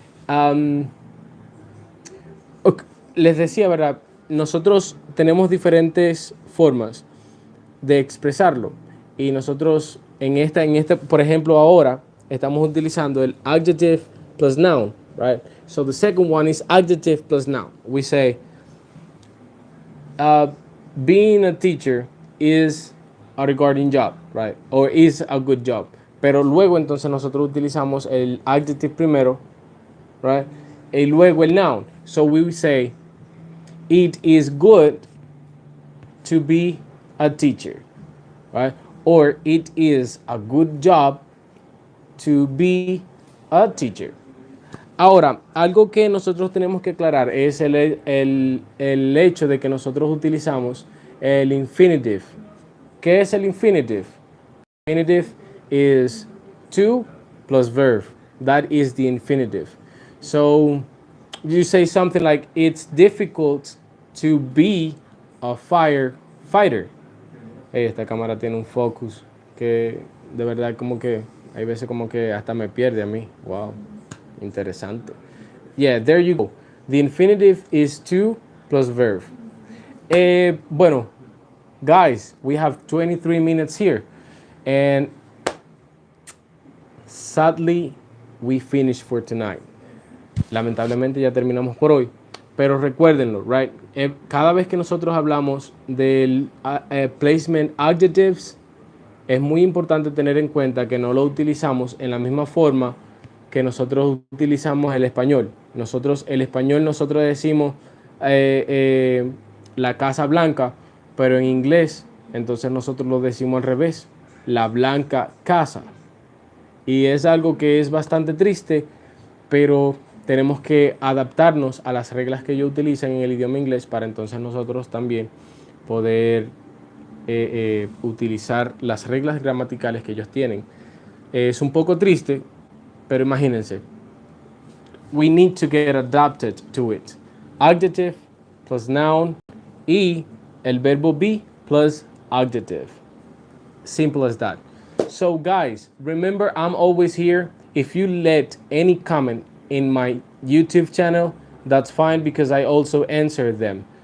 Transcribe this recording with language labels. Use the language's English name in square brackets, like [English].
[Spanish] Um, ok, les decía, ¿verdad? Nosotros tenemos diferentes formas de expresarlo. Y nosotros por ejemplo, ahora estamos utilizando el [English] adjective plus noun, [Spanish] right? [English] So the second one is adjective plus noun. We say, uh, being a teacher is a regarding job, right? Or is a good job. [Spanish] Pero luego entonces nosotros utilizamos el adjective primero, right? Y luego el noun. [English] So we say, it is good to be a teacher, right? Or it is a good job to be a teacher. [Spanish] Ahora, algo que nosotros tenemos que aclarar es el hecho de que nosotros utilizamos el infinitive. ¿Qué es el infinitive? [English] Infinitive is to plus verb. That is the infinitive. So you say something like, it's difficult to be a firefighter. [Spanish] Hey, esta cámara tiene un focus que de verdad como que hay veces como que hasta me pierde a mí. [English] Wow, interesante. Yeah, there you go. The infinitive is to plus verb. Bueno, guys, we have 23 minutes here. And sadly, we finished for tonight. [Spanish] Lamentablemente ya terminamos por hoy. Pero recuérdenlo, right? Cada vez que nosotros hablamos del [English] placement adjectives, [Spanish] es muy importante tener en cuenta que no lo utilizamos en la misma forma que nosotros utilizamos el español. El español, nosotros decimos la Casa Blanca, pero en inglés, entonces nosotros lo decimos al revés, la Blanca Casa. Y es algo que es bastante triste, pero tenemos que adaptarnos a las reglas que ellos utilizan en el idioma inglés para entonces nosotros también poder utilizar las reglas gramaticales que ellos tienen. Es un poco triste, pero imagínense. [English] We need to get adapted to it. Adjective plus noun [Spanish] y el verbo [English] be plus adjective. Simple as that. So guys, remember, I'm always here. If you let any comment in my YouTube channel, that's fine because I also answer them.